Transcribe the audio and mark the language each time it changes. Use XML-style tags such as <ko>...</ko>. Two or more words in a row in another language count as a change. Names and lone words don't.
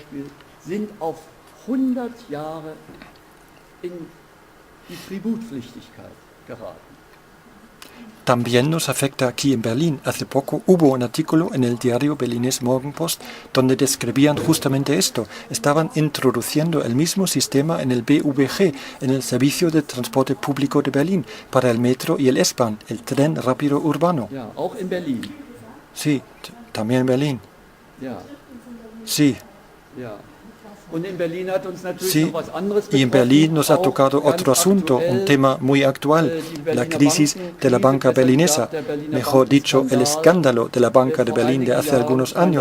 <es>También nos afecta aquí en Berlín. Hace poco hubo un artículo en el diario berlinés Morgenpost donde describían justamente esto. Estaban introduciendo el mismo sistema en el BVG, en el Servicio de Transporte Público de Berlín, para el metro y el S-Bahn, el tren rápido urbano.</es> <de>Auch in Berlin.</de> <es>Sí, también en Berlín. Sí. Sí, y en Berlín nos ha tocado otro asunto, un tema muy actual, la crisis de la banca berlinesa, mejor dicho, el escándalo de la banca de Berlín de hace algunos años.</es>